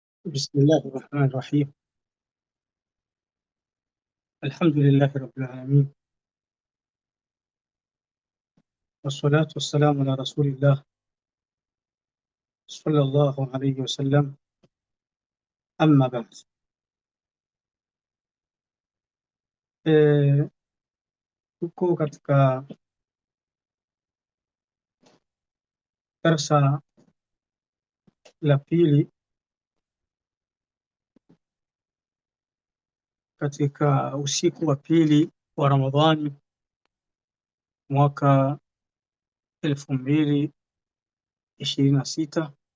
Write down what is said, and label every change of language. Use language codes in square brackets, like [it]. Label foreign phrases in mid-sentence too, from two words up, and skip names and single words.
[ar] بسم الله الرحمن الرحيم. الحمد لله رب العالمين، والصلاة والسلام على رسول الله صلى الله عليه wasallam. أما بعد, [sw] tuko katika darsa la pili katika usiku wa pili wa Ramadhani mwaka 2026.